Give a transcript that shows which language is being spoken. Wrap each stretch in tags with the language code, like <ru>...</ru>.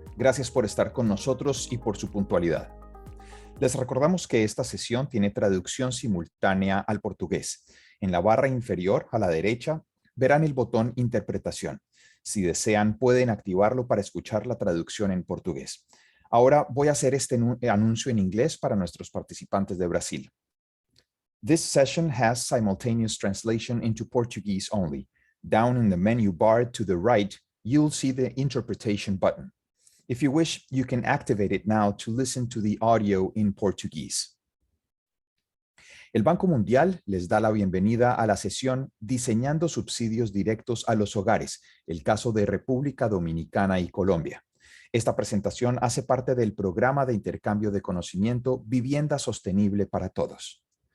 <es>Gracias por estar con nosotros y por su puntualidad. Les recordamos que esta sesión tiene traducción simultánea al portugués. En la barra inferior a la derecha verán el botón Interpretación. Si desean, pueden activarlo para escuchar la traducción en portugués. Ahora voy a hacer este anuncio en inglés para nuestros participantes de Brasil.</es> <en>This session has simultaneous translation into Portuguese only. Down in the menu bar to the right, you'll see the interpretation button. If you wish, you can activate it now to listen to the audio in Portuguese.</en> <es>El Banco Mundial les da la bienvenida a la sesión Diseñando subsidios directos a los hogares, el caso de República Dominicana y Colombia. Esta presentación hace parte del programa de intercambio de conocimiento Vivienda Sostenible para Todos.</es>